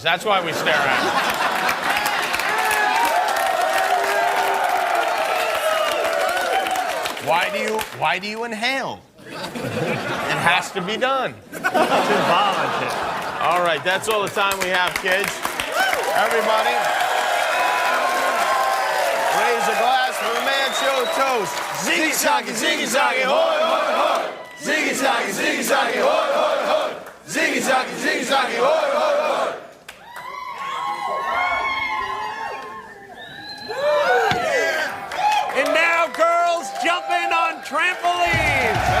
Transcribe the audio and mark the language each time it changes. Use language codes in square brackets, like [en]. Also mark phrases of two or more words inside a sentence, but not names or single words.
[en] That's why we stare at them. Why do you inhale? It has to be done. It's involuntary. All right, that's all the time we have, kids. Everybody, raise a glass for the Man Show toast. Ziggy-zaggy, ziggy-zaggy, hoy, hoy, hoy. Ziggy zaggy, hoy, hoy, hoy. Ziggy zaggy, hoy, hoy, hoy. And now girls jumping on trampolines.